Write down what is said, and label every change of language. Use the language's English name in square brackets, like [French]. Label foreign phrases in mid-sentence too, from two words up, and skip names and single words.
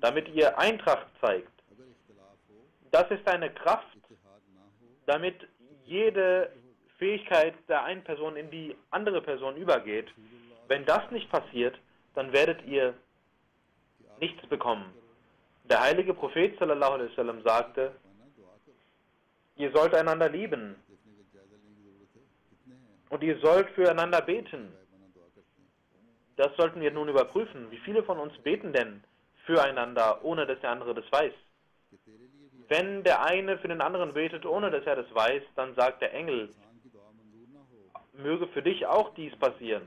[German] Damit ihr Eintracht zeigt. Das ist eine Kraft, damit jede Fähigkeit der einen Person in die andere Person übergeht. Wenn das nicht passiert, dann werdet ihr nichts bekommen. Der heilige Prophet [Arabic] صلى الله عليه وسلم [German] sagte, ihr sollt einander lieben und ihr sollt füreinander beten. Das sollten wir nun überprüfen. Wie viele von uns beten denn füreinander, ohne dass der andere das weiß? Wenn der eine für den anderen betet, ohne dass er das weiß, dann sagt der Engel, möge für dich auch dies passieren.